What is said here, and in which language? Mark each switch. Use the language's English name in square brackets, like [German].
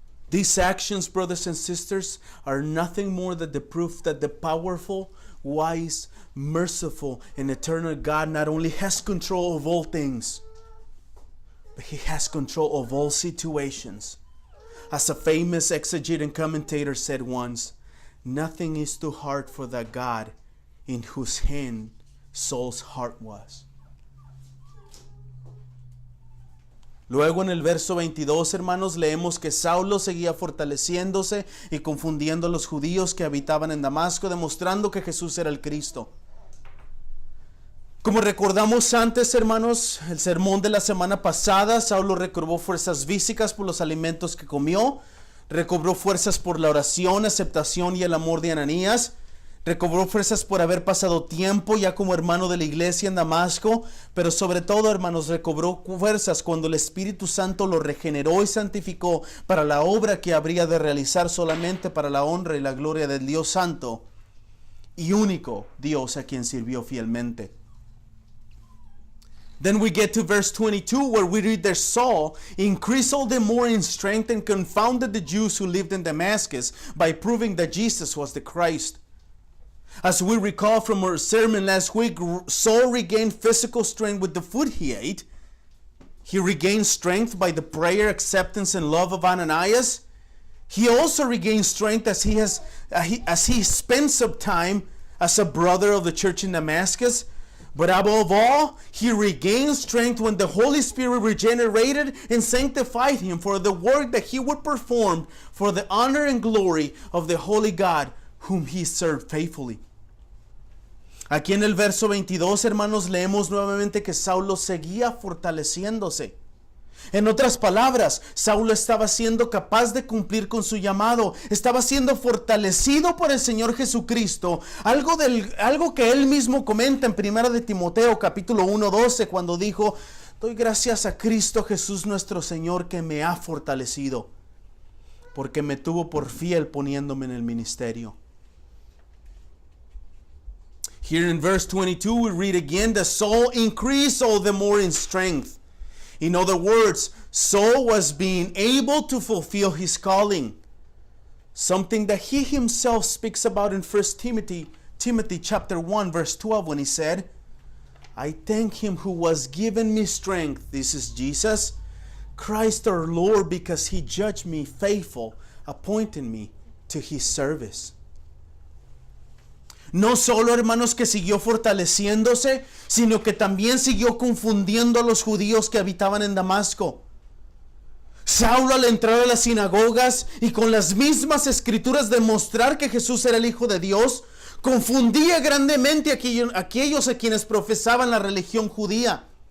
[English] These actions, brothers and sisters, are nothing more than the proof that the powerful, wise, merciful, and eternal God not only has control of all things, but He has control of all situations. As a famous exegete and commentator said once, nothing is too hard for that God in whose hand Saul's heart was. [Spanish] Luego en el verso 22, hermanos, leemos que Saulo seguía fortaleciéndose y confundiendo a los judíos que habitaban en Damasco, demostrando que Jesús era el Cristo. Como recordamos antes, hermanos, el sermón de la semana pasada, Saulo recobró fuerzas físicas por los alimentos que comió, recobró fuerzas por la oración, aceptación y el amor de Ananías, recobró fuerzas por haber pasado tiempo ya como hermano de la iglesia en Damasco, pero sobre todo, hermanos, recobró fuerzas cuando el Espíritu Santo lo regeneró y santificó para la obra que habría de realizar solamente para la honra y la gloria del Dios Santo y único Dios a quien sirvió fielmente. [English] Then we get to verse 22 where we read that Saul increased all the more in strength and confounded the Jews who lived in Damascus by proving that Jesus was the Christ. As we recall from our sermon last week, Saul regained physical strength with the food he ate. He regained strength by the prayer, acceptance, and love of Ananias. He also regained strength as he spent some time as a brother of the church in Damascus. But above all, he regained strength when the Holy Spirit regenerated and sanctified him for the work that he would perform for the honor and glory of the Holy God, whom he served faithfully. [Spanish] Aquí en el verso 22, hermanos, leemos nuevamente que Saulo seguía fortaleciéndose. En otras palabras, Saulo estaba siendo capaz de cumplir con su llamado, estaba siendo fortalecido por el Señor Jesucristo, algo que él mismo comenta en 1 de Timoteo capítulo 1:12 cuando dijo: doy gracias a Cristo Jesús nuestro Señor que me ha fortalecido, porque me tuvo por fiel poniéndome en el ministerio. [English] Here in verse 22 we read again that Saul increased all the more in strength. In other words, Saul was being able to fulfill his calling, something that he himself speaks about in 1 Timothy chapter 1 verse 12 when he said, I thank him who was given me strength, this is Jesus, Christ our Lord, because he judged me faithful, appointing me to his service. [Spanish] No solo, hermanos, que siguió fortaleciéndose, sino que también siguió confundiendo a los judíos que habitaban en Damasco. Saulo, al entrar a las sinagogas y con las mismas escrituras demostrar que Jesús era el Hijo de Dios, confundía grandemente a aquellos a quienes profesaban la religión judía.